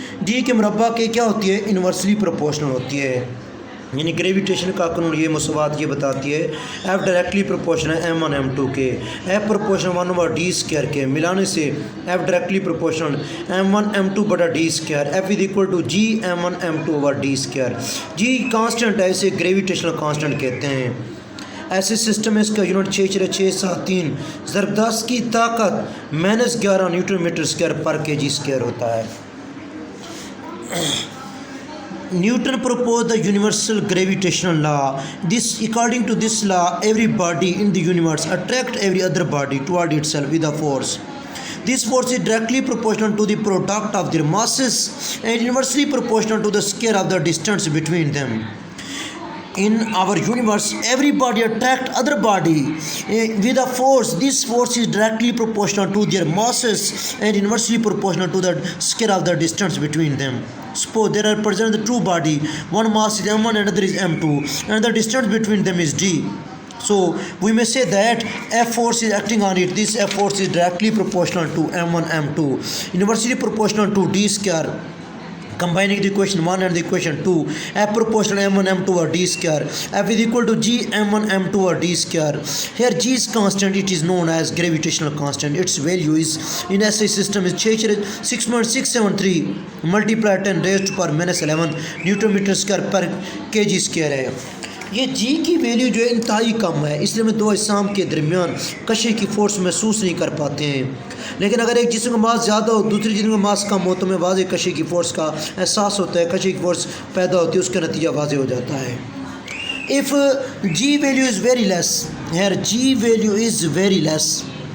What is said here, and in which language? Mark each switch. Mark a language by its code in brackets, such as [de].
[ur] D کے مربع کے کیا ہوتی ہے؟ انورسلی پروپورشنل ہوتی ہے۔ یعنی گریویٹیشن کا قانون یہ مساوات یہ بتاتی ہے F ڈائریکٹلی پروپورشنل ہے M1 M2 کے، F پروپورشنل 1/D اسکوائر کے، ملانے سے F directly proportional M1 M2 بٹا D square, [en] F is equal to G M1 M2 over D square. [ur] G constant ہے، اسے گریویٹیشنل کانسٹنٹ کہتے ہیں۔ ایسے سسٹم ہے، اس کا یونٹ 6.673 ضرب 10 کی طاقت -11 نیوٹن میٹر اسکوائر پر kg اسکوائر ہوتا ہے۔ [en] Newton proposed the universal gravitational law. According to this law, every body in the universe attracts every other body toward itself with a force. This force is directly proportional to the product of their masses and inversely proportional to the square of the distance between them. In our universe, every body attracts other body with a force. This force is directly proportional to their masses and inversely proportional to the square of the distance between them. Suppose there are present the two body, one mass is M1 and another is M2, and the distance between them is D. So we may say that F force is acting on it. This F force is directly proportional to M1 M2, inversely proportional to D square. Combining the equation 1 and the equation 2, F proportional M1 M2 over D square, F is equal to G M1 M2 over D square. Here G is constant, it is known as gravitational constant. Its value is in SI system is 6.673 multiplied 10 raised to power -11 Newton meter square per kg square [ur] ہے۔ یہ G کی value جو ہے انتہائی کم ہے، اس لیے ہم دو اجسام کے درمیان کشش کی فورس محسوس نہیں کر پاتے ہیں۔ لیکن اگر ایک جسم کا ماس زیادہ ہو، دوسری جسم کا ماس کم ہو تو ہمیں واضح کشش کی فورس کا احساس ہوتا ہے، کشش کی فورس پیدا ہوتی ہے، اس کا نتیجہ واضح ہو جاتا ہے۔ [en] If G value is very less, here G value is very less.